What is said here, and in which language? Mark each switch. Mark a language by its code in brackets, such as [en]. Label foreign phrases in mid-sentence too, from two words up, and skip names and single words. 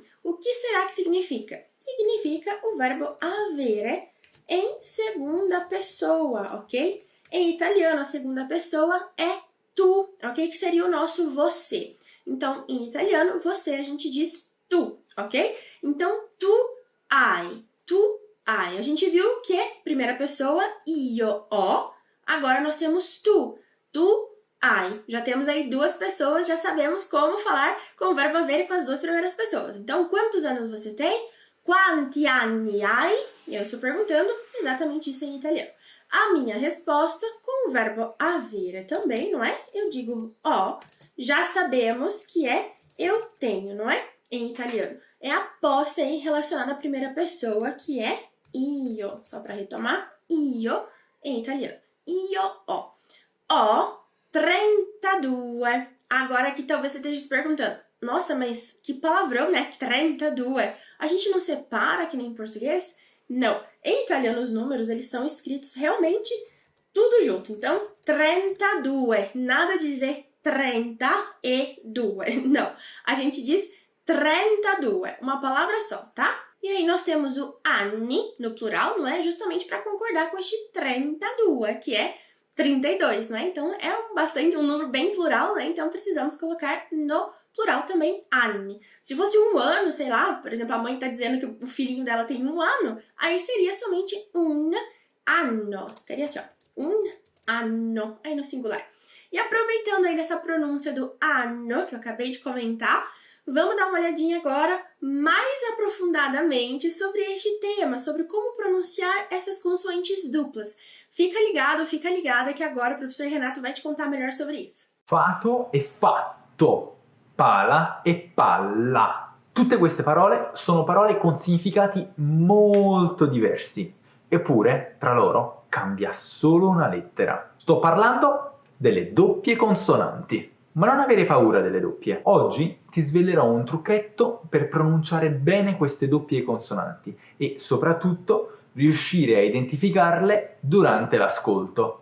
[pt] O que será que significa? Significa o verbo avere em segunda pessoa, ok? Em italiano, a segunda pessoa é tu, ok? Que seria o nosso você. Então, em italiano, você a gente diz tu, ok? Então, [it] tu hai. Tu hai. [pt] A gente viu que primeira pessoa, [it] io ho. [pt] Agora nós temos tu. [it] Tu hai. [pt] Já temos aí duas pessoas, já sabemos como falar com o verbo avere com as duas primeiras pessoas. Então, quantos anos você tem? [it] Quanti anni hai? [pt] E eu estou perguntando exatamente isso em italiano. A minha resposta com o verbo avere também, não é? Eu digo ho, já sabemos que é eu tenho, não é? Em italiano. É a posse aí relacionada à primeira pessoa, que é io. Só para retomar, io em italiano. [it] Io ho. Ho 32. [pt] Agora aqui talvez você esteja se perguntando, nossa, mas que palavrão, né? 32. A gente não separa que nem em português? Não. Em italiano os números, eles são escritos realmente tudo junto. Então, 32. Nada de dizer 32. Não. A gente diz 32. Uma palavra só, tá? E aí nós temos o anni no plural, não é? Justamente para concordar com este 32, que é 32, né? Então é um número bem plural, né? Então precisamos colocar no plural também anni. Se fosse um ano, sei lá, por exemplo, a mãe está dizendo que o filhinho dela tem 1 ano, aí seria somente [it] un anno. [pt] Seria assim, ó, [it] un anno, [pt] aí no singular. E aproveitando aí dessa pronúncia do anno, que eu acabei de comentar, vamos dar uma olhadinha agora mais aprofundadamente sobre este tema, sobre como pronunciar essas consoantes duplas. Fica ligado, fica ligada que agora o professor Renato vai te contar melhor sobre isso. [it] Fato e fatto, pala e palla. Tutte queste parole sono parole con significati molto diversi, eppure tra loro cambia solo una lettera. Sto parlando delle doppie consonanti. Ma non avere paura delle doppie. Oggi ti svelerò un trucchetto per pronunciare bene queste doppie consonanti e soprattutto riuscire a identificarle durante l'ascolto.